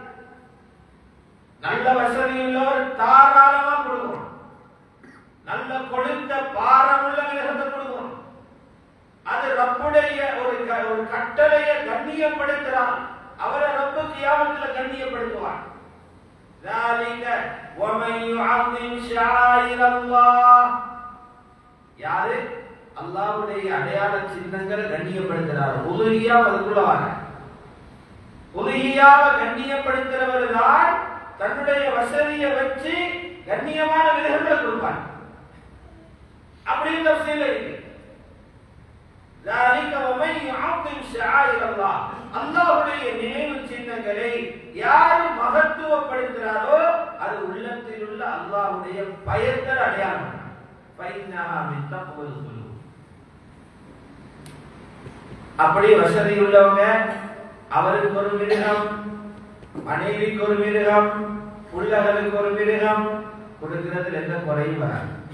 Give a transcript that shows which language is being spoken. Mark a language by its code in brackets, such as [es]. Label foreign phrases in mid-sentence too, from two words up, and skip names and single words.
[ta] நல்ல வசதி உள்ளவர் தாராளமா கொடுக்கும். நல்ல கொழுந்த பாரமுள்ள விகிதத்தை கொடுக்கும். அது ரப்புடைய ஒரு கட்டளையை கண்ணியப்படுத்துறான். அவரை ரப்பு கியாமத்தில் கண்ணியப்படுத்துவான். [ar] ذلك ومن يعظم شعائر الله, [ta] யாரு அல்லாஹ்வுடைய அடையாள சின்னங்களை கண்ணியப்படுத்துறார். உலுஹியா அதுக்குள்ளவாங்க. உலுஹியாவை கண்ணியப்படுத்துறவர் தான் தன்னுடைய வசதியை வச்சு கண்ணியமான விருதுகளை கொடுப்பார். அப்படிங்கிற விஷயம் இருக்கு. [ar] ذلك ومن يعظم شعائر الله, [ta] அல்லாஹ்வுடைய நினைவு சின்னங்களை யார் மகத்துவப்படுத்துறாரோ அது உள்ளத்தில் உள்ள அல்லாஹ்வுடைய பயத்தை அடையாளம். [ar] فإنها من تقوى القلوب. [ta] அப்படி வசதி உள்ளவங்க அவருக்கு ஒரு மிருகம், மனைவிக்கு ஒரு மிருகம், பிள்ளைகளுக்கு ஒரு மிருகம் கொடுக்கிறதுல எந்த குறையும் வராது.